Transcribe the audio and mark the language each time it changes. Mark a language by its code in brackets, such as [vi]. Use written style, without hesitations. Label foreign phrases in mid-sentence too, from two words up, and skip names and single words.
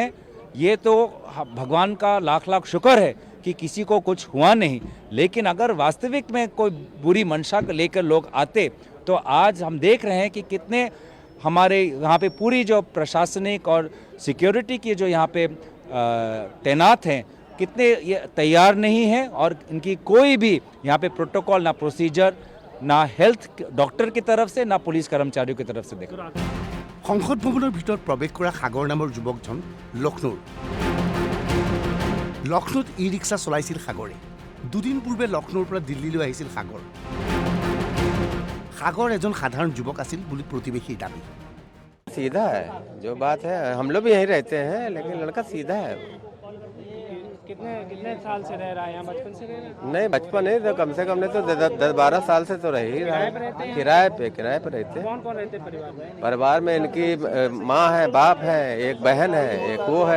[hi] ये तो भगवान का लाख लाख शुक्र है कि किसी को कुछ हुआ नहीं, लेकिन अगर वास्तविक में कोई बुरी मंशा को लेकर लोग आते तो आज हम देख रहे हैं कि कितने हमारे यहाँ पे पूरी जो प्रशासनिक और सिक्योरिटी की जो यहाँ पे तैनात हैं, कितने ये तैयार नहीं हैं, और इनकी कोई भी यहाँ पे प्रोटोकॉल, ना प्रोसीजर, ना [en] health doctor [hi] की तरफ से, ना पुलिस कर्मचारियों की तरफ से देखो। [as] সংসদ ভৱনৰ ভিতৰত প্ৰৱেশ কৰা সাগৰ নামৰ যুৱকজন লক্ষ্ণৌৰ। লক্ষ্ণৌত ই ৰিক্সা চলাইছিল সাগৰে। দুদিন পূৰ্বে লক্ষ্ণৌৰ পৰা দিল্লীলৈ আহিছিল সাগৰ। সাগৰ এজন সাধাৰণ যুৱক আছিল বুলি প্ৰতিবেশীৰ দাবী। [hi] सीधा है, जो बात है, हम लोग भी यहीं रहते हैं, लेकिन लड़का सीधा है। कितने साल से रह रहा है यहाँ? बचपन से रह रहा है? नहीं, बचपन नहीं तो कम से कम नहीं तो 10-12 साल से तो रह ही रहा है। किराए पे रहते हैं। कौन कौन रहते हैं परिवार में? परिवार में इनकी माँ है, बाप है, एक बहन है, एक वो है।